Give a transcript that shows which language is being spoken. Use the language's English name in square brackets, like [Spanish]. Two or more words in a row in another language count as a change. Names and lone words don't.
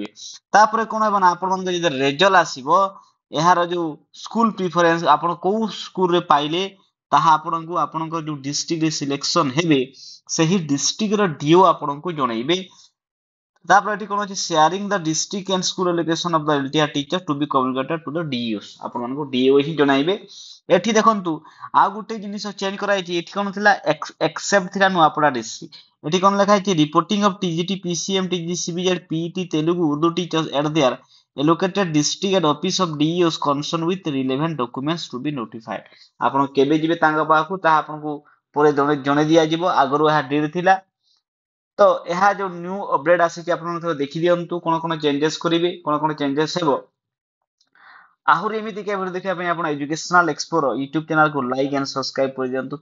[Odia] ତାପରେ କଣ ହେବ ନା ଆପଣମାନଙ୍କର ଯଦି ରେଜଲ୍ଟ ଆସିବ ଏହାର ଯୋଉ [English] school preference [Odia] ଆପଣ କୋଉ ସ୍କୁଲରେ ପାଇଲେ ତାହା ଆପଣଙ୍କୁ ଆପଣଙ୍କର ଯୋଉ [English] district selection [Odia] ହେବେ ସେହି ଡିଷ୍ଟ୍ରିକ୍ଟର ଡିଓ ଆପଣଙ୍କୁ ଜଣେଇବେ। ତାପରେ ଏଠି କଣ ଅଛି [English] sharing the district and school location of the LTR teacher to be communicated to the DOs [Odia] ଆପଣମାନଙ୍କୁ ଡିଓ ହିଁ ଜଣାଇବେ। ଏଠି ଦେଖନ୍ତୁ ଆଉ ଗୋଟେ ଜିନିଷ ଚେଞ୍ଜ କରାଯାଇଛି। ଏଠି କଣ ଥିଲା ଏକ୍ସେପ୍ଟ ଥିଲା ନୂଆପଡା ଡିଷ୍ଟ୍ରିକ୍ଟ। ଏଠି କଣ ଲେଖା ହେଇଛି [English] reporting of TGT PCM TG CBZ PET Telugu Urdu teachers at their allocated district and office of DEOs concerned with relevant documents to be notified। [Odia] ଆପଣ କେବେ ଯିବେ ତାଙ୍କ ପାଖକୁ ତାହା ଆପଣଙ୍କୁ ପରେ ଜଣେଇ ଦିଆଯିବ। ଆଗରୁ ଏହା ଡେଟ୍ ଥିଲା। ତ ଏହା ଯୋଉ [English] new update [Odia] ଆସିଛି ଆପଣ ଥରେ ଦେଖି ଦିଅନ୍ତୁ କଣ କଣ ଚେଞ୍ଜେସ କରିବେ କଣ କଣ ଚେଞ୍ଜେସ ହେବ। ଆହୁରି ଏମିତି କେବେ ଦେଖିବା ପାଇଁ ଆପଣ ଏଜୁକେଶନାଲ ଏକ୍ସପ୍ଲୋର ୟୁଟ୍ୟୁବ ଚ୍ୟାନେଲକୁ [English] like and subscribe [Odia] କରିଦିଅନ୍ତୁ।